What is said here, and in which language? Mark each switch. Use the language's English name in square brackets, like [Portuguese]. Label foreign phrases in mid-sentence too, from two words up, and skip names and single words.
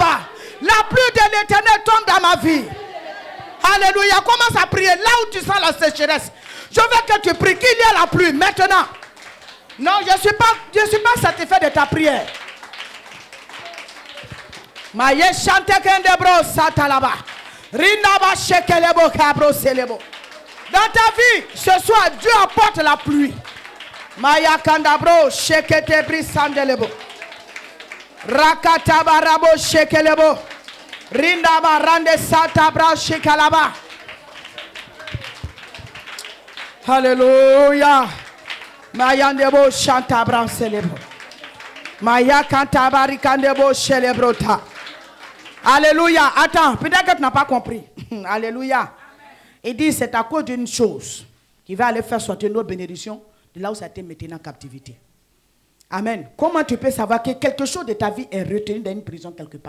[French] La pluie de l'Éternel tombe dans ma vie. Alléluia. Commence à prier là où tu sens la sécheresse. Je veux que tu pries qu'il y ait la pluie maintenant. Non, je ne suis pas satisfait de ta prière. Maye chante kendebro satalaba. Rinaba shekelebo kabro selebo. Dans ta vie, ce soir, Dieu apporte la pluie. Maya kandabro shekete brisandelebo. Rakatabarabo shekelebo. Rindaba rande satabra shekalaba. Alléluia. Mayandebo chantabra selebo. Maya kantabari kandebo celebrota. Alléluia. Attends, peut-être que tu n'as pas compris. Alléluia. Il dit c'est à cause d'une chose qui va aller faire sortir nos bénédictions de là où ça a été maintenant en captivité. Amen. Comment tu peux savoir que quelque chose de ta vie est retenu dans une prison quelque part?